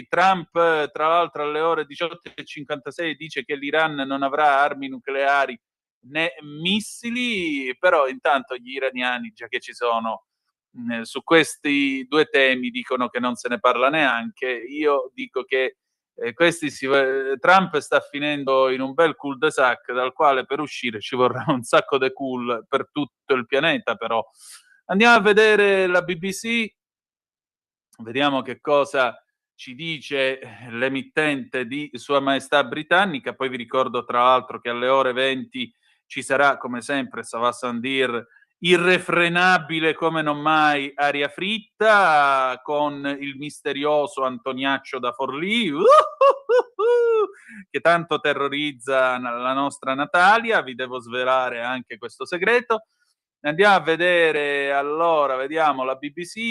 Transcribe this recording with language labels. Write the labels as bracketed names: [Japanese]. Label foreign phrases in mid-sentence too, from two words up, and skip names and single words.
[Italian] Trump, tra l'altro, alle ore 18:56 dice che l'Iran non avrà armi nucleari né missili, però intanto gli iraniani, già che ci sono, su questi due temi dicono che non se ne parla neanche. Io dico che Trump sta finendo in un bel [French] cul-de-sac [Italian] dal quale per uscire ci vorrà un sacco di cool per tutto il pianeta, però. Andiamo a vedere la BBC, vediamo che cosa ci dice l'emittente di Sua Maestà Britannica. Poi vi ricordo tra l'altro che alle ore 20 ci sarà, come sempre, [French] ça va sans dire, [Italian] irrefrenabile come non mai Aria Fritta con il misterioso Antoniaccio da Forlì che tanto terrorizza la nostra Natalia. Vi devo svelare anche questo segreto. Andiamo a vedere, allora, vediamo la BBC.